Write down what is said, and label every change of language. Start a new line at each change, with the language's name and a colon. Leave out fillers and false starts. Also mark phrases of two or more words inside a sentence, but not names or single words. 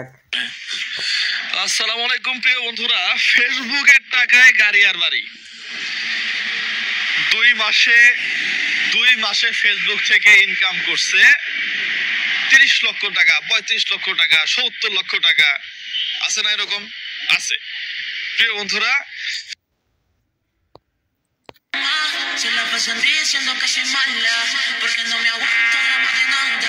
Arabic: السلام عليكم
Bangla: প্রিয় বন্ধুরা, ফেসবুকের টাকায় গাড়ি আর বাড়ি। 2 মাসে ফেসবুক থেকে ইনকাম করছে 30 লক্ষ টাকা, 35 লক্ষ টাকা, 70 লক্ষ টাকা, আছে না এরকম? আছে। প্রিয় বন্ধুরা,
Spanish: Se la pasan diciendo que soy mala, porque no me aguanto drama de nada.